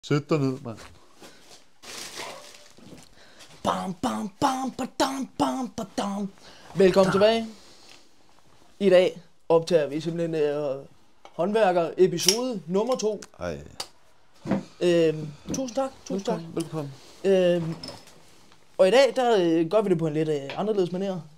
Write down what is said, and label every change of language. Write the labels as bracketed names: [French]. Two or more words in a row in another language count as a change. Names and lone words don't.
[Danish] Sæt dig ned, mand. Bam, bam, bam, badam, bam, badam. Velkommen tilbage. I dag optager vi simpelthen håndværker episode nummer 2. Hej. Tusind tak. Velkommen. Og i dag, der gør vi det på en lidt anderledes manér.